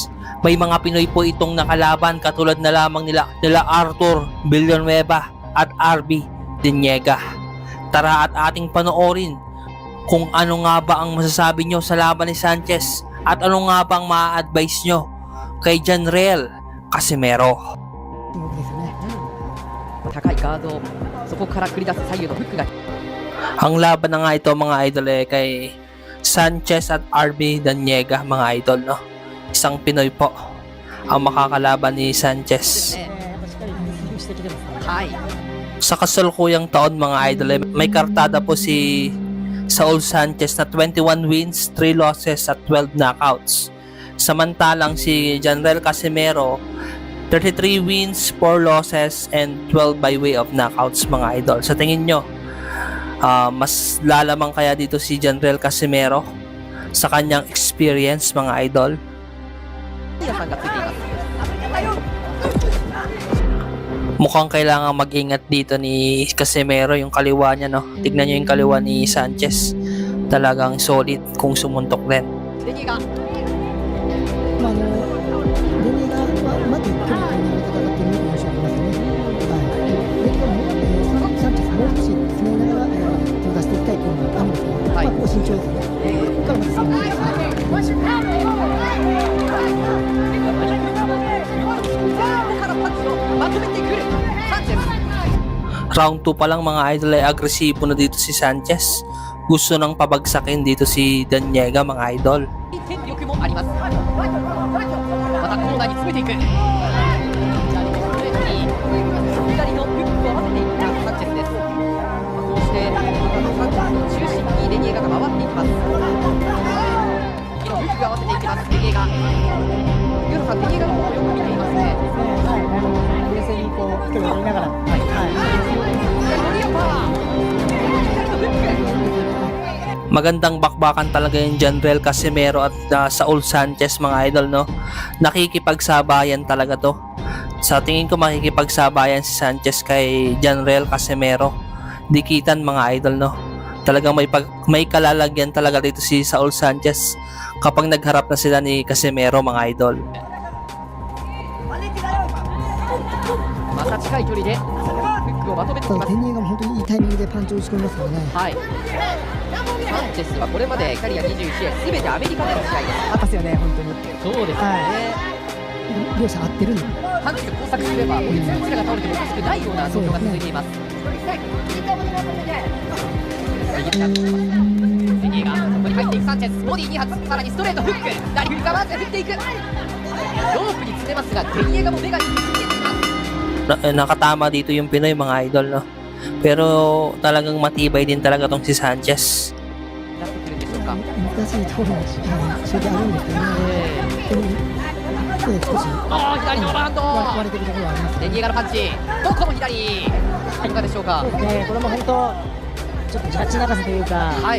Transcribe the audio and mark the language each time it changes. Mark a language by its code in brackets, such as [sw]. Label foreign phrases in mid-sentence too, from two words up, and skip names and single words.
[tl] May mga Pinoy po itong nakalaban katulad na lamang nila Arthur Villanueva at RB Diniega. Tara at ating panoorin kung ano nga ba ang masasabi nyo sa laban ni Sanchez at ano nga ba ang ma-advise nyo kay Janriel Casimero. [ja] 高いガード、そこから繰り出す左右のフックが [tl] Ang laban na nga ito mga idol kay Sanchez at RB Daniega mga idol, no? Isang Pinoy po ang makakalaban ni Sanchez. [ja] はい、 [tl] Sa kasalukuyang taon mga idol may kartada po si Saul Sanchez na [en] 21 wins, 3 losses [tl] at [en] 12 knockouts. [tl] Samantalang si Janriel Casimero [en] 33 wins, 4 losses, and 12 by way of knockouts [tl] mga idol. Sa tingin nyo, mas lalamang kaya dito si Janriel Casimero sa kanyang experience mga idol? [ja] 皆さんがついています。 [tl] Mukhang kailangan mag-ingat dito ni Casimero yung kaliwa niya, no? Tignan nyo yung kaliwa ni Sanchez. Talagang solid kung sumuntok din. [ja] デニーがデニーがまず距離を戦っている印象がありますね。サンチェスもう少し詰めながら手を出していきたいというのがあるんですけど、ここ慎重ですね。ここからまず攻めていきます。からパンチをまとめてくるサンチェス。 [tl] Round 2 pa lang mga idol ay agresibo na dito si Sanchez. Gusto nang pabagsakin dito si Daniega mga idol. [ja] 天力もあります。またコーナーに詰めていく。左のフックを合わせていったサンチェスです。こうしてサンチェスの中心にデニエガが回っていきます。右のフックが合わせていきますデニエガ。ユーロさんデニエガの方をよく見ていますね。冷静にこう距離を取りながら、左のリアパー。左のフック。 [tl] Magandang bakbakan talaga yung Janriel Casimero at Saul Sanchez mga idol, no? Nakikipagsabayan talaga to. Sa tingin ko makikipagsabayan si Sanchez kay Janriel Casimero. Dikitan mga idol, no? Talagang may kalalagyan talaga dito si Saul Sanchez kapag nagharap na sila ni Casimero mga idol. [ja] また近い距離でフックをまとめてきますただデ。ニーが本当にいいタイミングでパンチを打ち込みますからね。はい。サンチェスはこれまでキャリア21試合すべてアメリカでの試合です。あったっすよね本当に。そうです両者合ってるんで。パンチが交錯すればこういうどちらが倒れてもおかしくないような状況が続いています。デニエがそこに入っていくサンチェス、ボディ2発、さらにストレートフック、ラリフリカバーズで振っていく。ロープに詰めますがデニエガも目が見つけています。 [tl] Nakatama dito yung Pinoy mga idol, no? Pero talagang matibay din talaga tong si Sanchez. [ja] なってくるんでしょうか。難しいところも正直あるんですけどね。少し左のオーバーハンド割れてるところはありますね。レニエガのパンチ、ここも左、いかがでしょうか。これも本当ちょっとジャッジ泣かせというか、はい